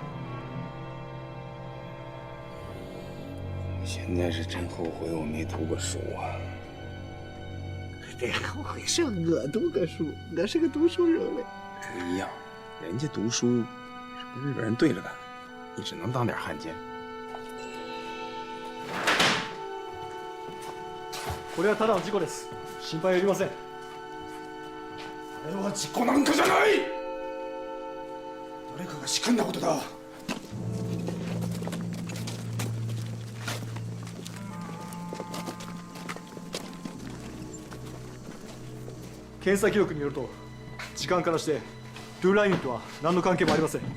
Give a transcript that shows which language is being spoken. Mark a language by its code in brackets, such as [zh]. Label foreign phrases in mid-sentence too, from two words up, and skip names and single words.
[zh] 现在是真后悔我没读过书啊！这后悔是我读个书，我是个读书人嘞。不一样，人家读书是跟日本人对着干，你只能当点汉奸。 [ja] これはただの事故です。心配はいりません。あれは事故なんかじゃない！誰かが仕組んだことだ。検査記録によると、時間からしてドゥーランユンとは何の関係もありません。